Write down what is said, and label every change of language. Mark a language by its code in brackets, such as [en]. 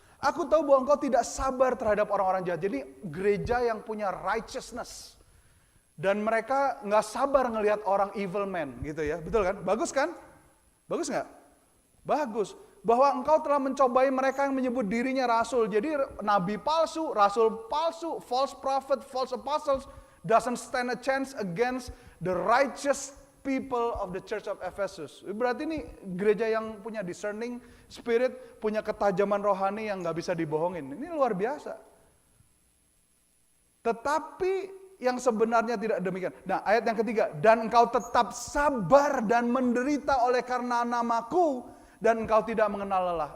[id] Aku tahu bahwa engkau tidak sabar terhadap orang-orang jahat. Jadi gereja yang punya righteousness. Dan mereka nggak sabar ngelihat orang [en] evil man [id] gitu ya, betul kan? Bagus kan? Bagus nggak? Bagus. Bahwa engkau telah mencobai mereka yang menyebut dirinya rasul. Jadi nabi palsu, rasul palsu, [en] false prophet, false apostles doesn't stand a chance against the righteous people of the church of Ephesus. [id] Berarti ini gereja yang punya [en] discerning spirit, [id] punya ketajaman rohani yang gak bisa dibohongin. Ini luar biasa. Tetapi yang sebenarnya tidak demikian. Nah ayat yang ketiga, dan engkau tetap sabar dan menderita oleh karena namaku, dan engkau tidak mengenal lelah.